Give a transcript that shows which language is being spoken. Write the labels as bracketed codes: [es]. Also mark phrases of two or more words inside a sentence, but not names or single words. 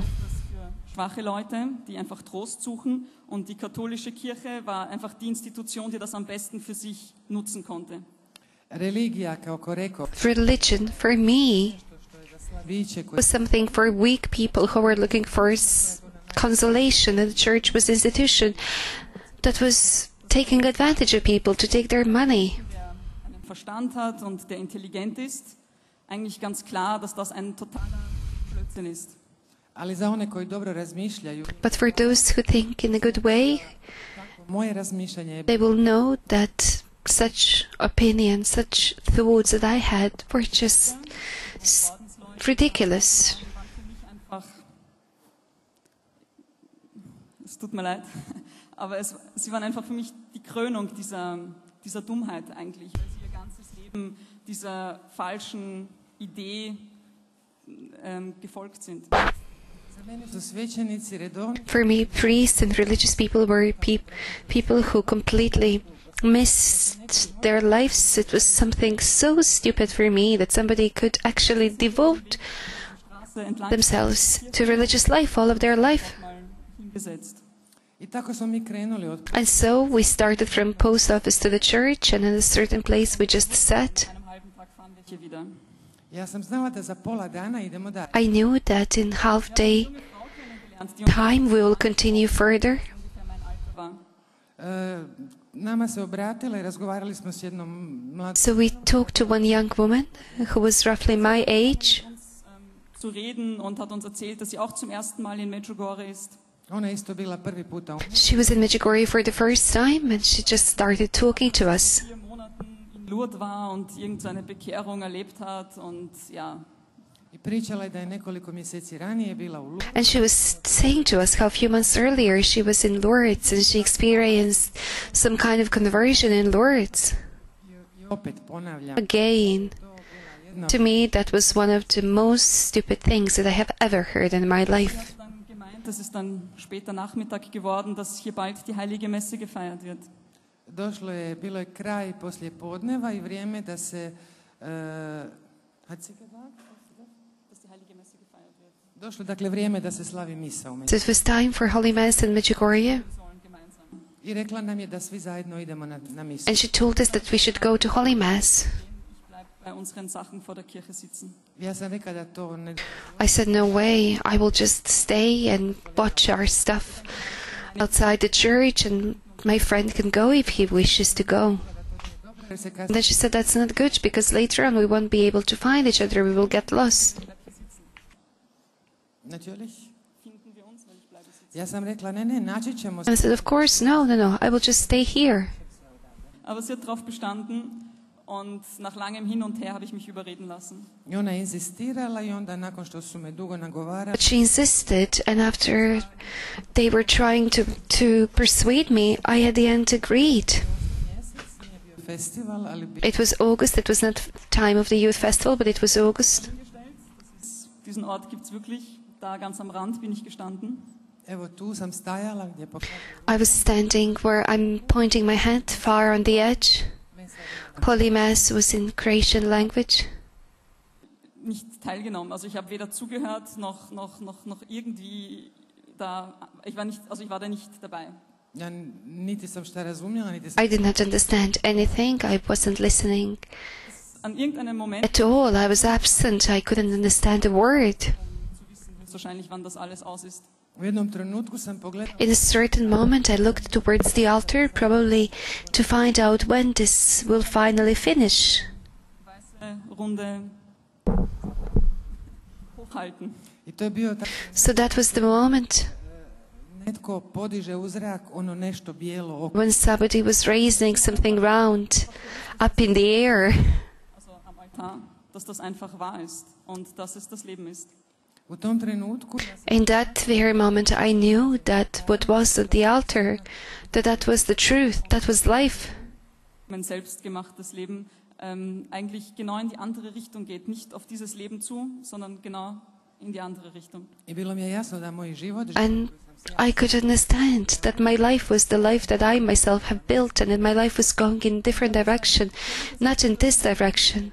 [de] Für schwache Leute, die einfach Trost suchen. Und die katholische Kirche war einfach die Institution, die das am besten für sich nutzen konnte. [hr] religija, kako rekao, [en] Religion, for me, [hr] viće koje [en] was something for weak people who were looking for consolation, and the church was an institution that was taking advantage of people to take their money. [de] Der einen Verstand hat und der intelligent ist, eigentlich ganz klar, dass das ein totaler Blödsinn ist. [hr] ali za one koji dobro razmišljaju, [en] But for those who think in a good way, [hr] moje razmišljanje je [en] they will know that such opinions, such thoughts that I had were just ridiculous. [de] Waren für mich einfach, es tut mir leid, aber sie waren einfach für mich die Krönung dieser Dummheit eigentlich, weil sie ihr ganzes Leben dieser falschen Idee gefolgt sind. [hr] za mene su svećenici redovni [en] For me, priests and religious people were people who completely missed their lives. It was something so stupid for me that somebody could actually devote [de] Straße entlang [en] themselves to religious life all of their life. [de] mal hingesetzt. [hr] i tako smo mi krenuli od [en] And so we started from post office to the church, and in a certain place we just sat. [de] An einem halben Tag fahren wir hier wieder. [hr] ja sam znala da za pola dana idemo dalje. [en] I knew that in half day [de] Frau kennengelernt, die [en] time we will continue further. [de] ungefähr mein Alter war. [hr] Nama se obratila i razgovarali smo s jednom mladom. [en] So we talked to one young woman who was roughly my age. [de] Uns zu reden und hat uns erzählt, dass sie auch zum ersten Mal in Medjugorje ist. [hr] Ona je isto bila prvi puta u [en] She was in Medjugorje for the first time, and she just started talking to us. [de] 4 Monaten in Lourdes war und irgendeine Bekehrung erlebt hat und ja, [hr] i pričala je da je nekoliko mjeseci ranije bila u Lu. [en] And she was saying to us how a few months earlier she was in Lourdes and she experienced some kind of conversion in Lourdes. [hr] I opet ponavljam, [en] Again, [hr] to bila jedna [en] to me that was one of the most stupid things that I have ever heard in my life. [de] sie hat dann gemeint, das ist dann später Nachmittag geworden, dass hier bald die Heilige Messe gefeiert wird. [hr] bilo je kraj poslije podneva i vrijeme da se [de] Dass die Heilige Messe gefeiert wird. [hr] došlo dakle vrijeme da se slavi misa u [en] So [hr] Medjugorju. [en] it was time for Holy Mass in Medjugorje, [de] Wir sollen gemeinsam. [hr] I rekla nam je da svi zajedno idemo na misu. [en] and she told us that we should go to Holy Mass. [de] Ich bleibe bei unseren Sachen vor der Kirche sitzen. [hr] Ja sam rekla da to ne [en] I said, no way, I will just stay and watch our stuff outside the church, and my friend can go if he wishes to go. [hr] jer se [en] And [hr] kasnije [en] then she said, that's not good, because later on we won't be able to find each other, we will get lost. [de] natürlich. Finden wir uns, weil ich bleibe sitzen. [hr] Ja sam rekla ne, naći ćemo se. [en] And I said, of course, no, I will just stay here. [de] Aber sie hat darauf bestanden Und nach langem Hin und Her habe ich mich überreden lassen. [hr] I ona je insistirala i onda nakon što su me dugo nagovarali, [en] But she insisted, and after they were trying to persuade me, I at the end agreed. [hr] nije bio festival, ali [en] It was August. It was not time of the youth festival, but it was August. [de] Diesen Ort gibt es wirklich. Da ganz am Rand bin ich gestanden. [hr] evo tu sam stajala gdje pokazujem [en] I was standing where I'm pointing my hand far on the edge. Holy Mass was in Croatian language. [de] Nicht teilgenommen. Also ich habe weder zugehört noch irgendwie da. Ich war da nicht dabei. [hr] Ja niti sam šta razumjela, niti sam [en] I did not understand anything. I wasn't listening [de] An irgendeinem Moment [en] at all. I was absent. I couldn't understand a word. [de] zu wissen, wahrscheinlich wann das alles aus ist. [hr] u jednom trenutku sam pogledala [en] In a certain moment, I looked towards the altar, probably to find out when this will finally finish. [de] Weiße Runde hochhalten. [hr] i to je bio tako [en] So that was the moment [hr] netko podiže u zrak ono nešto bijelo oko. [en] when somebody was raising something round up in the air. [de] Also am Altar, dass das einfach wahr ist und dass es das Leben ist. [hr] U tom trenutku [en] In that very moment, I knew that what was at the altar, that was the truth, that was life. [de] Mein selbstgemachtes Leben eigentlich genau in die andere Richtung geht. Nicht auf dieses Leben zu, sondern genau in die andere Richtung. [hr] i bilo mi je jasno da moj život [en] And I could understand that my life was the life that I myself have built, and that my life was going in a different direction, not in this direction.